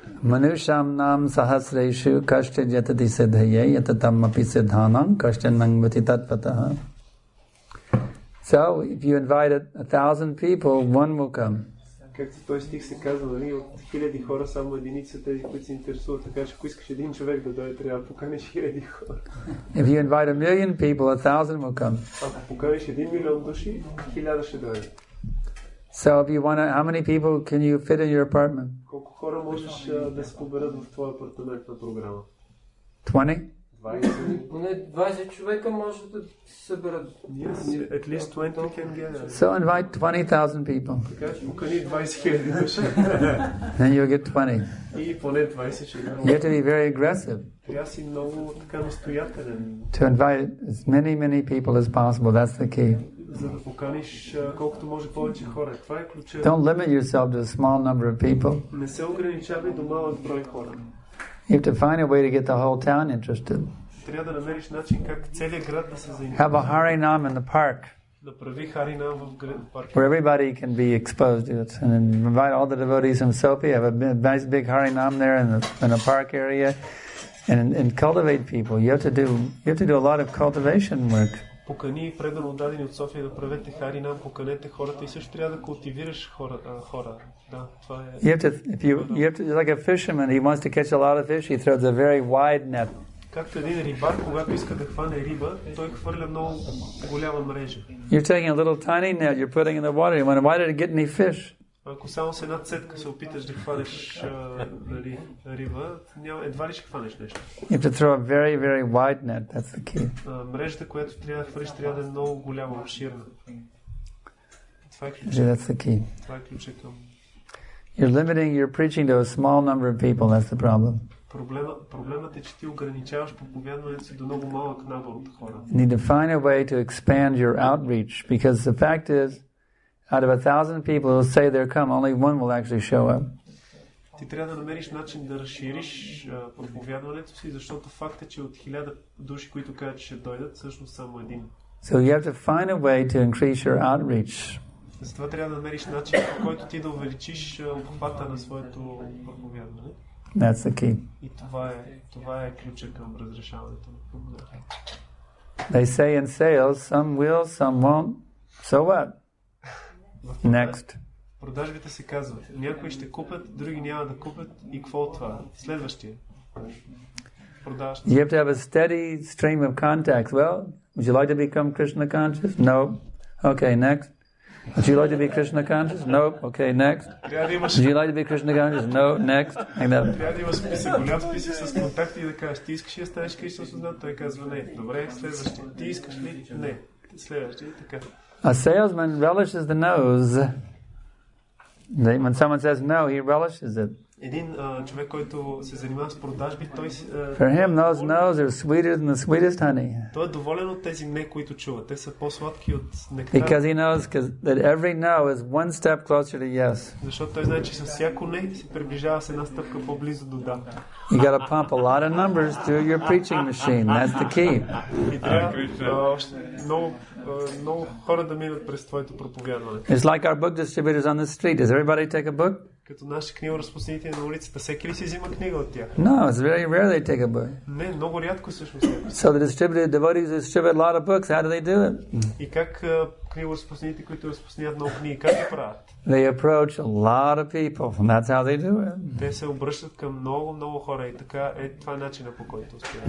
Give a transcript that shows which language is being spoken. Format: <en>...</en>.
<sa>Manusham nam sahasreshu kashchid yatati siddhaye yatatam api siddhanam kashchan nangvati tatpataha.</sa> <en>So, if you invite 1,000 people, one will come.</en> <bg>Както този стих се казва, нали, от 1000 хора само единици са тези, които се интересуват. Така че ако искаш един човек да дойде, трябва да поканиш 1000 хора.</bg> <en>If you invite 1,000,000 people, 1,000 will come.</en> <bg>Ако поканиш 1 милион души, 1000 ще дойде.</bg> <en>So if you want to, how many people can you fit in your apartment?</en> <bg>Колко хора можеш да се поберат в твоя апартамент на програма?</bg> <en>20? 20.</en> <bg>Поне 20 човека може да се съберат.</bg> <en>Yes, at least 20 can get. So invite 20,000 people.</en> <bg>Така че покани 20,000 души.</bg> <en>Then you'll get 20.</en> <bg>И поне 20 ще има.</bg> <en>You have to be very aggressive.</en> <bg>Трябва си много така настоятелен.</bg> <en>To invite as many people as possible. That's the key.</en> <bg>За да поканиш колкото може повече хора. Това е ключът.</bg> <en>Don't limit yourself to a small number of people.</en> <bg>Не се ограничавай до малък брой хора.</bg> <en>You have to find a way to get the whole town interested.</en> <bg>Трябва да намериш начин как целият град да се заинтересува.</bg> <en>Have a harinam in the park.</en> <bg>Да прави харинам в парка.</bg> <en>Where everybody can be exposed to it. And then invite all the devotees from Sopi. Have a nice big harinam there in the park area. And cultivate people. You have to do a lot of cultivation work.</en> <bg>Покани предано дадени от София да правете харинам, поканете хората и също трябва да култивираш хора. Да, това е.</bg> <en>You have to like a fisherman. He wants to catch a lot of fish. He throws a very wide net.</en> <bg>Както един рибар, когато иска да хване риба, той хвърля много голяма мрежа.</bg> <en>You're taking a little tiny net. You're putting in the water. You wonder, why did it get any fish?</en> <bg>Ако само с една цетка се опиташ да хванеш риба, едва ли ще хванеш нещо.</bg> <en>You have to throw a very, very wide net. That's the key.</en> <bg>Мрежата, която трябва да хвърлиш, трябва да е много голяма, обширна. Това е ключът.</bg> <en>That's the key.</en> <bg>Това е ключът към.</bg> <en>You're limiting your preaching to a small number of people. That's the problem.</en> <bg>Проблемът е, че ти ограничаваш проповядването си до много малък набор от хора.</bg> <en>You need to find a way to expand your outreach, because the fact is, out of 1,000 people who say they're come, only one will actually show up.</en> <bg>Ти трябва да намериш начин да разшириш проповядването си, защото факт е, че от 1000 души, които казват, че ще дойдат, всъщност само един.</bg> <en>So you have to find a way to increase your outreach.</en> <bg>Затова трябва да намериш начин, по който ти да увеличиш обхвата на своето проповядване.</bg> <en>That's the key.</en> <bg>И това е ключът към разрешаването на проблема.</bg> <en>They say in sales, some will, some won't. So what? Next.</en> <bg>Продажбите се казват. Някои ще купят, други няма да купят. И какво от това? Следващия. Продаж.</bg> <en>You have to have a steady stream of contacts. Well, would you like to become Krishna conscious? No. Okay, next. Would you like to be Krishna conscious? Nope. Okay, next. Would you like to be Krishna conscious? No. Next.</en> <bg>Трябва да има списък, голям списък с контакти и да кажеш, ти искаш ли да станеш Кришна осъзнат? Той казва не. Добре, следващия. Ти искаш ли? Не. Следващия, така.</bg> <en>A salesman relishes the nose. When someone says no, he relishes it.</en> <bg>Един човек, който се занимава с продажби, той</bg> <en>For him, those no's are sweeter than the sweetest honey.</en> <bg>Той е доволен от тези не, които чува. Те са по-сладки от нектар.</bg> <en>Because he knows that every no is one step closer to yes.</en> <bg>Защото той знае, че с всяко не се приближава с една стъпка по-близо до да.</bg> <en>You got to pump a lot of numbers through your preaching machine. That's the key.</en> <bg>И трябва много хора да минат през твоето проповядване.</bg> <en>It's like our book distributors on the street. Does everybody take a book?</en> <bg>Като наши книгоразпространители на улицата, всеки ли си взима книга от тях?</bg> <en>No, it's very rare they take a book.</en> <bg>Не, много рядко всъщност.</bg> <en>So the devotees distribute a lot of books. How do they do it?</en> <bg>И как книгоразпространителите, които разпространяват много книги, как го правят?</bg> <en>They approach a lot of people, and that's how they do it.</en> <bg>Те се обръщат към много хора и така това е начинът, по който успяват.</bg>